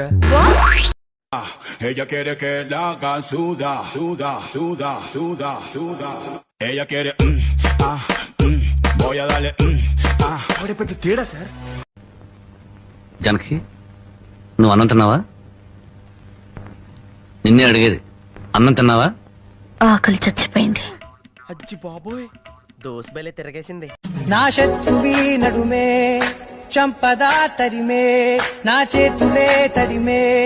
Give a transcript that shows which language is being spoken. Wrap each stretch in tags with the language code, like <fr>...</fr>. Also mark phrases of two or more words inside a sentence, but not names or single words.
<es>Ella quiere que la haga suda, suda, suda, suda, suda. Ella quiere, voy a darle,</es> <te>పెద్ద తేడా సార్. జానకి నువ్వు అన్నం తిన్నావా? నిన్నే అడిగేది, అన్నం తిన్నావా? ఆకలి చచ్చిపోయింది. అచ్చి బాబోయ్ దోస్ బలే తిరగేసింది. నా శత్రువి నడుమే చంపదా తరిమే నా చేతులే తడిమే</te>